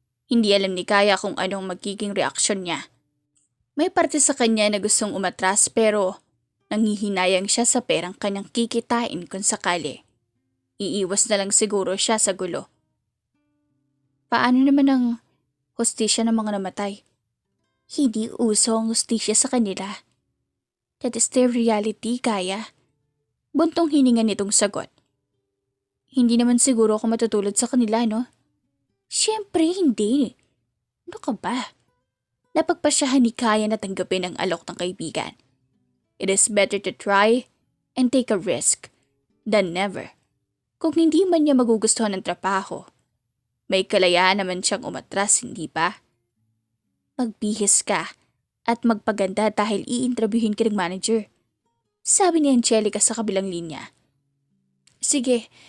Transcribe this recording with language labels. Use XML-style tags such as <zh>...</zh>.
<tl>Hindi alam ni Kaya kung anong magiging reaksyon niya. May parte sa kanya na gustong umatras pero nanghihinayang siya sa perang kanyang kikitain kung sakali. Iiwas na lang siguro siya sa gulo. Paano naman ang hustisya ng mga namatay? Hindi uso ang hustisya sa kanila.</tl> <en>That is their reality, Kaya.</en> <tl>Buntong hininga nitong sagot. Hindi naman siguro ako matutulad sa kanila, no? Siyempre hindi. Ano ka ba? Napagpasyahan ni Kaya na tanggapin ang alok ng kaibigan.</tl> <en>It is better to try and take a risk than never.</en> <tl>Kung hindi man niya magugustuhan ng trabaho, may kalayaan naman siyang umatras, hindi ba? Magbihis ka at magpaganda dahil i-interviewin ka ng manager. Sabi ni Angelica sa kabilang linya. Sige,</tl>